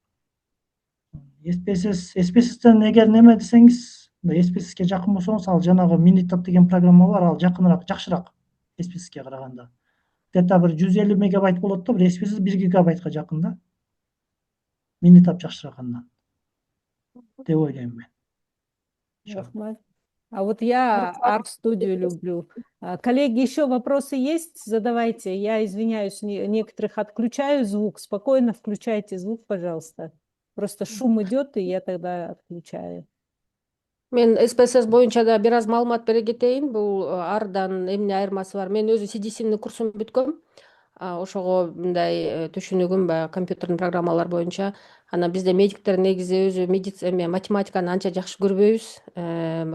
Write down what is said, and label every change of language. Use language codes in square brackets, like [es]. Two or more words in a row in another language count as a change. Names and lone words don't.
[ky] SPSS'тен эгер неме десеңиз, SPSS'ке жакын болсоңуз, ал жанагы Minitab деген программа бар, ал жакыныраак, жакшыраак SPSS'ке караганда. Где-то бир 150 мегабайт болот да, бир SPSS 1 гигабайтка жакын да. Minitab жакшыраак андан деп ойлойм мен. Рахмат. [ru] А вот я Арт-студию люблю. Коллеги, еще вопросы есть? Задавайте. Я извиняюсь, некоторых отключаю звук. Спокойно включайте звук, пожалуйста. Просто шум идет, и я тогда отключаю. [ky] Мен СПСС боюнча да бир аз маалымат бере кетейин. Бул ардан эмне айырмасы бар? Мен өзү CDC'нин курсун бүткөм. Ошого мындай түшүнүгүм баягы компьютердин программалар боюнча. Анан бизде медиктер негизи өзү математиканы анча жакшы көрбөйбүз.